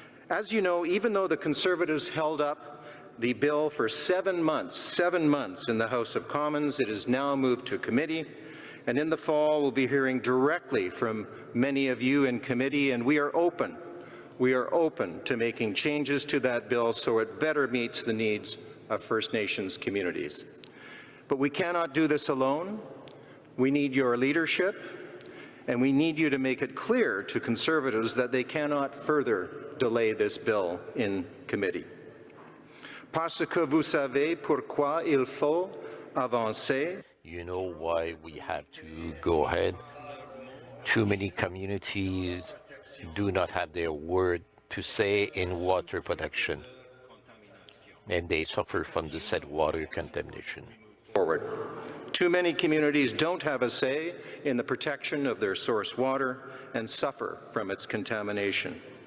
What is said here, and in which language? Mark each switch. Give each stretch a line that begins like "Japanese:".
English: As you know, even though the Conservatives held up the bill for 7 months in the House of Commons, it is now moved to committee, and in the fall we'll be hearing directly from many of you in committee, and we are open to making changes to that bill so it better meets the needs of First Nations communities. But we cannot do this alone. We need your leadership, and we need you to make it clear to Conservatives that they cannot further delay this bill in committee.
French: Parce que vous savez pourquoi il faut avancer.
English: You know why we have to go ahead. Too many communities do not have their word to say in water production, and they suffer from the said water contamination. Forward. Too many communities don't have a say in the protection of their source water and suffer from its contamination.